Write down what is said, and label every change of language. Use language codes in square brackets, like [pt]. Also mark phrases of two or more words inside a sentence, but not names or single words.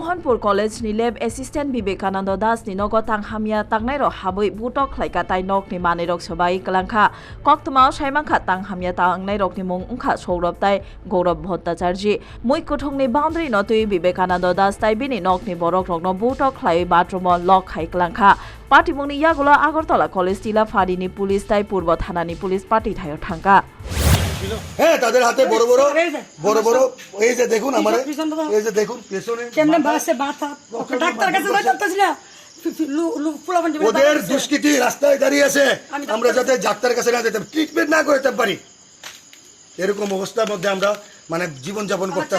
[trp] Manipur College ni [en] lab assistant [trp] Vivekananda Das ni nogo tang hamya tangnai ro habui butok khlaika tai nok ni mani rok sabai kalangkha koktama saimangkha tang hamya tangnai rok ni mung ungkha sourab tai Gaurav Bhattacharya mui kuthong ni boundary no tui Vivekananda Das tai bini nok ni borok rok no butok khlai bathroom lok khai kalangkha party mungni yagulo Agartala College tila fari ni police tai purbo thana ni [en] police party [trp] thayo thangka [bn] হ্যাঁ তাদের হাতে বড় বড় এই যে দেখুন আমার এই যে দেখুন পেছনে কেমনে বাসে বাতা ডাক্তার কাছে যাইতাছি না ওদের দুষ্কৃতি রাস্তায় দাঁড়িয়ে আছে আমরা যাতে ডাক্তারের কাছে না যেতে ট্রিটমেন্ট না করতে পারি এরকম অবস্থার মধ্যে আমরা মানে জীবন যাপন করতেছি